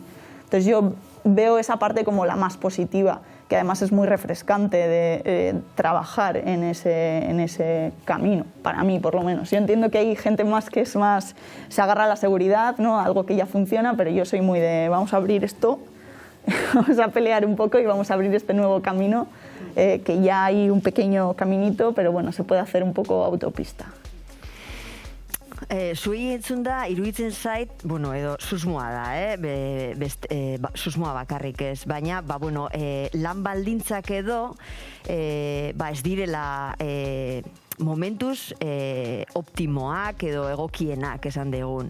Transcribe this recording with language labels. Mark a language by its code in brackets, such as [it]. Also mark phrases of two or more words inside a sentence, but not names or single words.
[es] Entonces yo veo esa parte como la más positiva, que además es muy refrescante de trabajar en ese camino, para mí por lo menos. Yo entiendo que hay gente más que se agarra a la seguridad, ¿no?, algo que ya funciona, pero yo soy muy de vamos a abrir esto, vamos a pelear un poco y vamos a abrir este nuevo camino que ya hay un pequeño caminito, pero bueno, se puede hacer un poco autopista. [eu] Zuei entzun da, iruditzen zait, bueno, edo susmoa da, susmoa bakarrik ez, baina, lan baldintzak edo, ez direla momentuz optimoak edo egokienak esan degun.